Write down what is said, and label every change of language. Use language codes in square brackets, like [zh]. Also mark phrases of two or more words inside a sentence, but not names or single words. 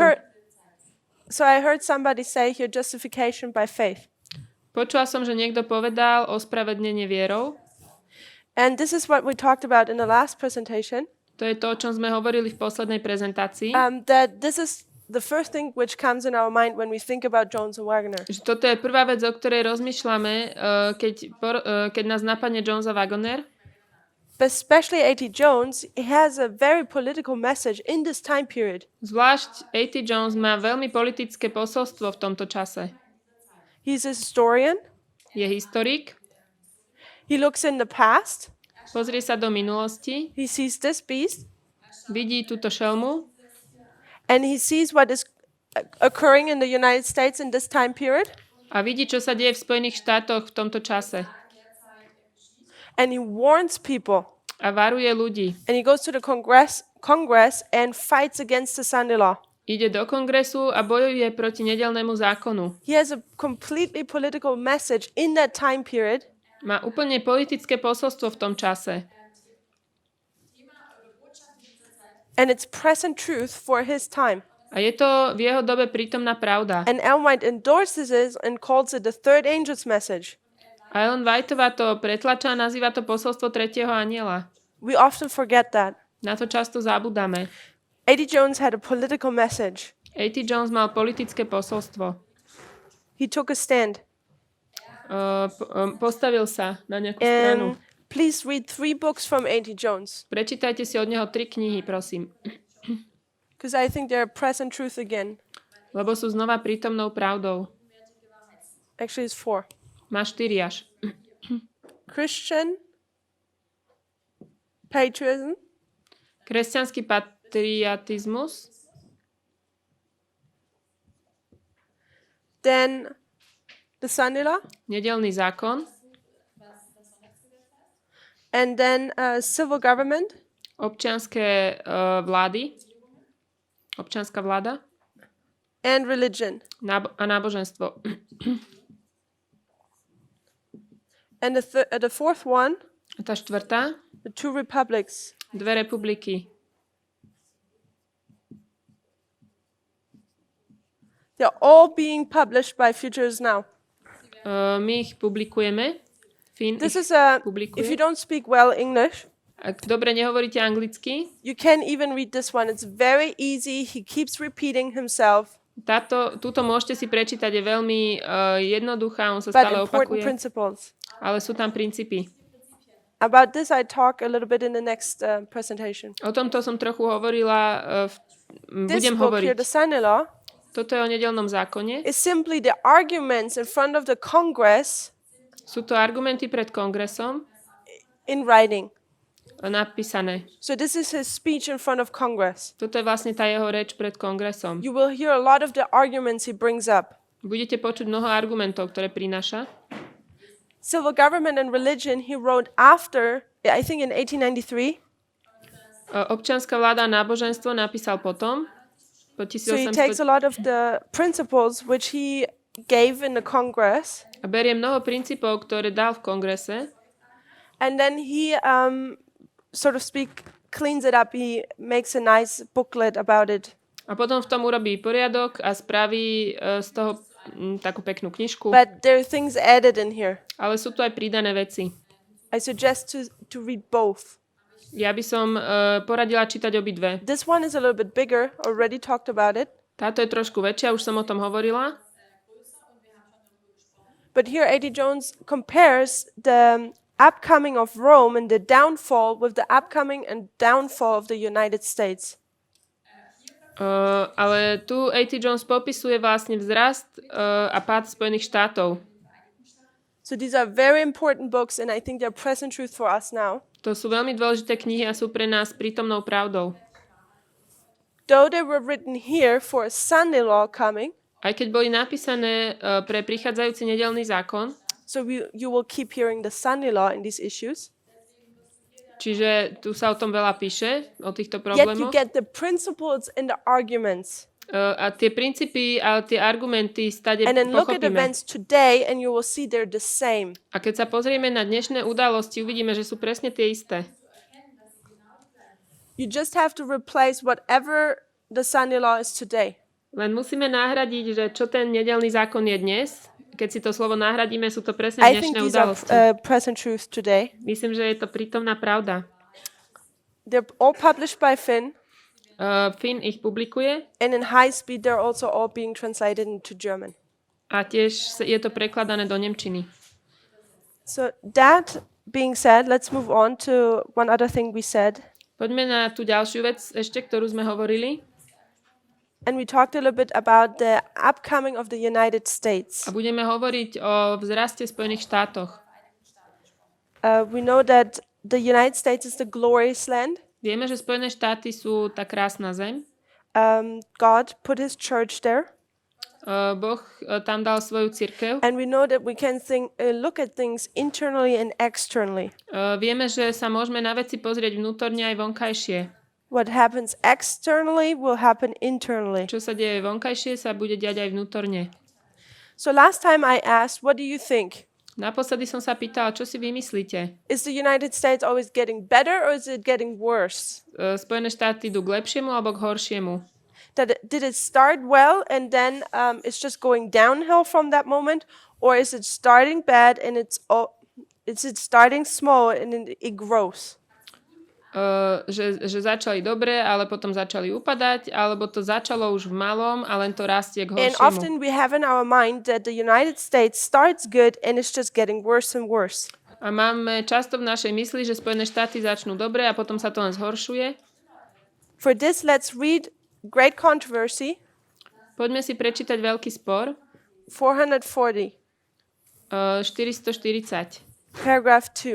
[sk] času. [en] heard somebody say here justification by faith. [sk] Počula som, že niekto povedal ospravedlnenie vierou. [en] And this is what we talked about in the last presentation, [sk] To je to, o čom sme hovorili v poslednej prezentácii. [en] that this is the first thing which comes in our mind when we think about Jones and Wagner. [sk] Že toto je prvá vec, o ktorej rozmýšľame, keď nás napadne Jones a Wagner. [en] But especially A.T. Jones, he has a very political message in this time period. [sk] Zvlášť A.T. Jones má veľmi politické posolstvo v tomto čase. [en] He's a historian. [sk] Je historik, [en] He looks in the past. [sk] pozrie sa do minulosti, [en] He sees this beast, [sk] vidí túto šelmu [en] and he sees what is occurring in the United States in this time period. [sk] a vidí, čo sa deje v Spojených štátoch v tomto čase. [en] And he warns people. [sk] A varuje ľudí. [en] And he goes to the Congress and fights against the Sunday law. [sk] Ide do kongresu a bojuje proti nedeľnému zákonu. [en] He has a completely political message in that time period. [sk] Má úplne politické posolstvo v tom čase. [en] And it's present truth for his time. [sk] A je to v jeho dobe prítomná pravda. [en] And Ellen White endorses it and calls it the third angel's message. [sk] A Ellen Whiteová to pretlača a nazýva to posolstvo tretieho anjela. [en] We often forget that. [sk] Na to často zabudáme. [en] A.T. Jones had a political message. [sk] A.T. Jones mal politické posolstvo. [en] He took a stand. [sk] Postavil sa na nejakú stranu. [en] And please read 3 books from A.T. Jones, [sk] Prečítajte si od neho 3 knihy, prosím. [en] because I think they're present truth again. [sk] Lebo sú znova prítomnou pravdou. [en] Actually, it's 4. [sk] Má 4 až. [en] Christian patriotism, [sk] Kresťanský patriotizmus, [en] then the Sunday law, [sk] nedeľný zákon, [en] and then civil government, [sk] občianske vlády, občianská vláda [en] and religion. [sk] a náboženstvo. [en] And the fourth one, [sk] A tá štvrtá, [en] the 2 republics. [sk] 2 republiky. [en] They're all being published by Futures Now. [sk] My ich publikujeme. [en] This [sk] Ich [en] is if [sk] publikuje. [en] you don't speak well English, [sk] Ak dobre nehovoríte anglicky, [en] you can even read this one. It's very easy. He keeps repeating himself, [sk] túto môžete si prečítať, je veľmi jednoduchá, on sa [en] but [sk] stále [en] important [sk] opakuje, [en] principles. [sk] ale sú tam princípy. [en] About this, I talk a little bit in the next presentation. [sk] O tomto som trochu hovorila, [en] This [sk] budem [en] book here, [sk] hovoriť. [en] the Sunday law, [sk] Toto je o nedeľnom zákone. [en] is simply the arguments in front of the Congress [sk] Sú to argumenty pred kongresom [en] in writing. [sk] napísané. [en] So this is his speech in front of Congress. [sk] Toto je vlastne tá jeho reč pred kongresom. [en] You will hear a lot of the arguments he brings up. [sk] Budete počuť mnoho argumentov, ktoré prináša. [en] Civil government and religion he wrote after, I think in 1893. [sk] Občianska vláda a náboženstvo napísal potom, po [en] So he takes a [sk] 1800, [en] lot of the principles which he gave in the Congress, [sk] a berie mnoho princípov, ktoré dal v kongrese [en] and then he, so to speak, cleans it up. He makes a nice booklet about it. [sk] a potom v tom urobí poriadok a spraví z toho takú peknú knižku. [en] But there are things added in here. [sk] Ale sú tu aj pridané veci. [en] I suggest to read both. [sk] Ja by som poradila čítať obidve. [en] This one is a little bit bigger, already talked about it. [sk] Táto je trošku väčšia, už som o tom hovorila. [en] But here A.T. Jones compares the upcoming of Rome and the downfall with the upcoming and downfall of the United States. [sk] Ale tu A.T. Jones popisuje vlastne vzrast a pád Spojených štátov. [en] So these are very important books, and I think they're present truth for us now. [sk] To sú veľmi dôležité knihy a sú pre nás prítomnou pravdou. [en] Though they were written here for a Sunday law coming, [sk] Aj keď boli napísané pre prichádzajúci nedeľný zákon, [en] so you will keep hearing the Sunday law in these issues, [sk] čiže tu sa o tom veľa píše, o týchto [en] yet you [sk] problémoch. [en] get the principles and the arguments. [sk] A tie princípy a tie argumenty stade [en] And then look at [sk] pochopíme. [en] events today and you will see they're the same. [sk] A keď sa pozrieme na dnešné udalosti, uvidíme, že sú presne tie isté. [en] You just have to replace whatever the Sunday law is today. [sk] Len musíme nahradiť, že čo ten nedeľný zákon je dnes. Keď si to slovo nahradíme, sú to presne [en] I think [sk] dnešné [en] these are [sk] udalosti. [en] present truth today. [sk] Myslím, že je to prítomná pravda. [en] They're all published by Finn, [sk] Finn ich publikuje [en] and in high speed they're also all being translated into German. [sk] a tiež je to prekladané do nemčiny. [en] So that being said, let's move on to one other thing we said. [sk] Poďme na tú ďalšiu vec ešte, ktorú sme hovorili. [en] And we talked a little bit about the upcoming of the United States. [sk] A budeme hovoriť o vzraste v Spojených štátoch. [en] We know that the United States is the glorious land. [sk] Vieme, že Spojené štáty sú tá krásna zem. [en] God put his church there. [sk] Boh tam dal svoju cirkev. [en] And we know that we can look at things internally and externally. [sk] Vieme, že sa môžeme na veci pozrieť vnútorne aj vonkajšie. [en] What happens externally will happen internally. [sk] Čo sa deje vonkajšie, sa bude diať aj vnútorne. [en] So last time I asked, what do you think? [sk] Naposledy som sa pýtala, čo si vymyslíte? [en] Is the United States always getting better or is it getting worse? [sk] Spojené štáty idú k lepšiemu alebo k horšiemu? [en] Did it start well and then it's just going downhill from that moment? Or is it starting bad and is it starting small and then it grows? [sk] Že začali dobre, ale potom začali upadať, alebo to začalo už v malom a len to rastie k [en] And [sk] horšiemu. [en] often we have in our mind that the United States starts good and it's just getting worse and worse. [sk] A máme často v našej mysli, že Spojené štáty začnú dobre a potom sa to len zhoršuje. [en] For this, let's read Great Controversy, [sk] Poďme si prečítať Veľký spor, [en] 440, [sk] 440, [en] paragraph 2.